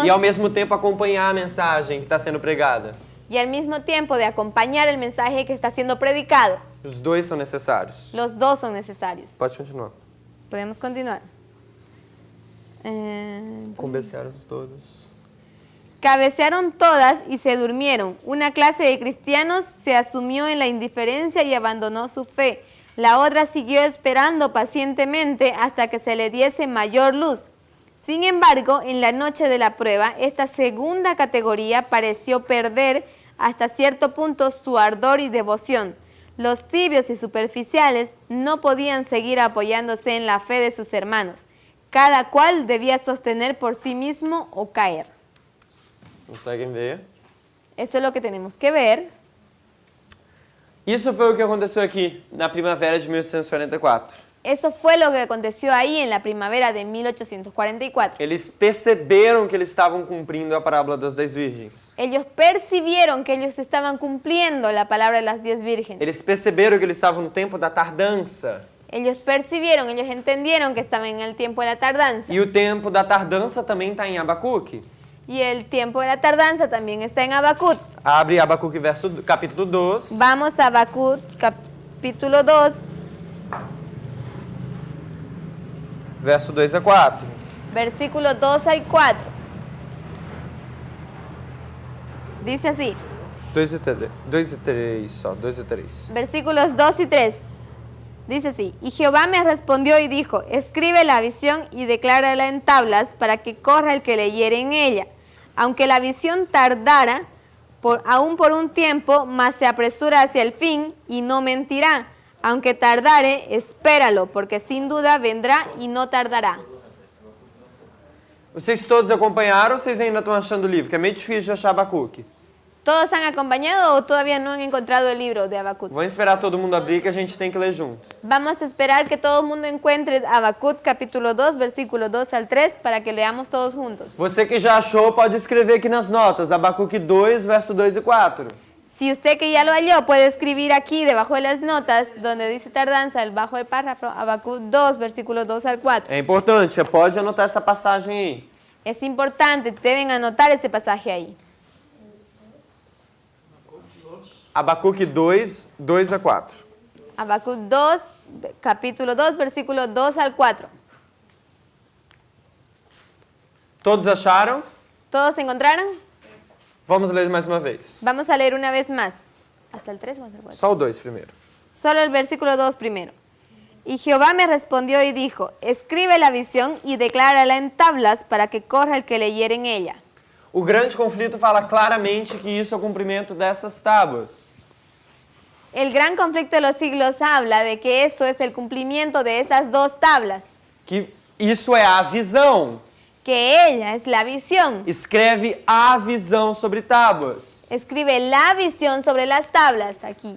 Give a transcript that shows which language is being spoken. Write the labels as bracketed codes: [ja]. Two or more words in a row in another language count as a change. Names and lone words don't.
[pt] e ao mesmo tempo acompanhar a mensagem que está sendo pregada. [es] y al mismo tiempo de acompañar el mensaje que está siendo predicado. [pt] Os dois são necessários. [es] Los dos son necesarios. [pt] Pode continuar. [es] Podemos continuar. [pt] Convenceram todos. [es] Cabecearon todas y se durmieron. Una clase de cristianos se asumió en la indiferencia y abandonó su fe. La otra siguió esperando pacientemente hasta que se le diese mayor luz. Sin embargo, en la noche de la prueba, esta segunda categoría pareció perder hasta cierto punto su ardor y devoción. Los tibios y superficiales no podían seguir apoyándose en la fe de sus hermanos. Cada cual debía sostener por sí mismo o caer. [pt] Conseguem ver? [es] Eso es lo que tenemos que ver. [pt] Isso foi o que aconteceu aqui na primavera de 1844. [es] Eso fue lo que aconteció ahí en la primavera de 1844. [pt] Eles perceberam que eles estavam cumprindo a parábola das 10 virgens. [es] Ellos percibieron que ellos estaban cumpliendo la palabra de las 10 vírgenes. [pt] Eles perceberam que eles estavam no tempo da tardança. [es] Ellos percibieron, ellos entendieron que estaban en el tiempo de la tardanza. [pt] E o tempo da tardança também está em Abacuque. [es] Y el tiempo de la tardanza también está en Habacuc. [pt] Abre Abacuque capítulo 2. [es] Vamos a Habacuc capítulo 2, [pt] Verso 2 a 4. [es] versículos 2 al 4. Dice así, [pt] 2 e 3 só, 2 e 3. [es] versículos 2 y 3. Dice así, y Jehová me respondió y dijo, escribe la visión y declárala en tablas para que corra el que leyere en ella. Aunque la visión tardara, aún por un tiempo, mas se apresura hacia el fin y no mentirá. Aunque tardare, espéralo, porque sin duda vendrá y no tardará. [pt] Vocês todos acompanharam ou vocês ainda estão achando o livro? Que é meio difícil de achar Abacuque. [es] ¿Todos han acompañado o todavía no han encontrado el libro de Habacuc? [pt] Vamos esperar todo mundo abrir que a gente tem que ler juntos. [es] Vamos a esperar que todo el mundo encuentre Habacuc capítulo 2, versículo 2 al 3, para que leamos todos juntos. [pt] Você que já achou, pode escrever aqui nas notas, Abacuque 2, verso 2 e 4. [es] Si usted que ya lo halló puede escribir aquí debajo de las notas, donde dice tardanza, debajo del párrafo, Habacuc 2, versículo 2 al 4. [pt] É importante, você pode anotar essa passagem aí. [es] Es importante, deben anotar ese pasaje ahí. [pt] Abacuque 2, 2 a 4. [es] Habacuc 2, capítulo 2, versículo 2 al 4. [pt] Todos acharam? [es] ¿Todos encontraron? [pt] Vamos ler mais uma vez. [es] Vamos a leer una vez más. ¿Hasta el 3 o hasta el 4? [pt] Só o 2 primeiro. [es] Solo el versículo 2 primero. Y Jehová me respondió y dijo, escribe la visión y declárala en tablas para que corra el que leyere en ella. [pt] O grande conflito fala claramente que isso é o cumprimento dessas tábuas. [es] El gran conflicto de los siglos habla de que eso es el cumplimiento de esas dos tablas, [pt] Que isso é a visão. [es] que ella es la visión. [pt] Escreve a visão sobre tábuas. [es] Escribe la visión sobre las tablas aquí.